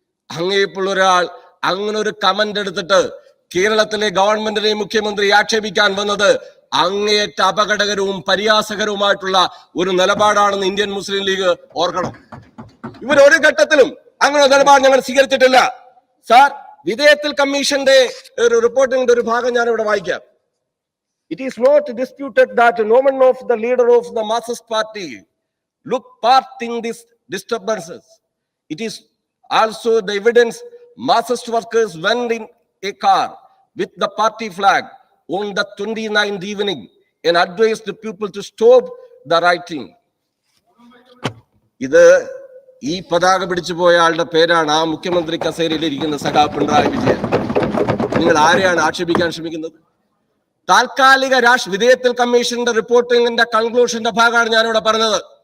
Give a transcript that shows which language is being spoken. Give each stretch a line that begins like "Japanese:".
Malayalam: അങ്ങേപ്പുള്ള ഒരാൾ അങ്ങനെ ഒരു കമന്റ് എടുത്തിട്ട് കേരളത്തിലെ ഗവൺമെന്റിനെയും മുഖ്യമന്ത്രി ആക്ഷേപിക്കാൻ വന്നത് അങ്ങേയറ്റ അപകടകരവും പരിഹാസകരവുമായിട്ടുള്ള ഒരു നിലപാടാണെന്ന് ഇന്ത്യൻ മുസ്ലിം ലീഗ് ഓർക്കണം. ഇവർ ഒരു ഘട്ടത്തിലും അങ്ങനെ നിലപാട് ഞങ്ങൾ സ്വീകരിച്ചിട്ടില്ല. സാർ, വിധേയത്തിൽ കമ്മീഷന്റെ ഒരു റിപ്പോർട്ടിന്റെ ഒരു ഭാഗം ഞാൻ ഇവിടെ വായിക്കാം.
English: It is not disputed that no one of the leader of the Marxist party look part in these disturbances. It is also the evidence Marxist workers went in a car with the party flag on the 29th evening and advised the people to stop the rioting.
Malayalam: ഇത് ഈ പതാക പിടിച്ചു പോയ ആളുടെ പേരാണ് ആ മുഖ്യമന്ത്രി കസേരയിൽ ഇരിക്കുന്ന സഖാവ് പിണറായി വിജയൻ. നിങ്ങൾ ആരെയാണ് ആക്ഷേപിക്കാൻ ശ്രമിക്കുന്നത്? താൽക്കാലിക വിധേയത്തിൽ കമ്മീഷന്റെ റിപ്പോർട്ടിംഗിന്റെ കൺക്ലൂഷന്റെ ഭാഗമാണ് ഞാനിവിടെ പറഞ്ഞത്.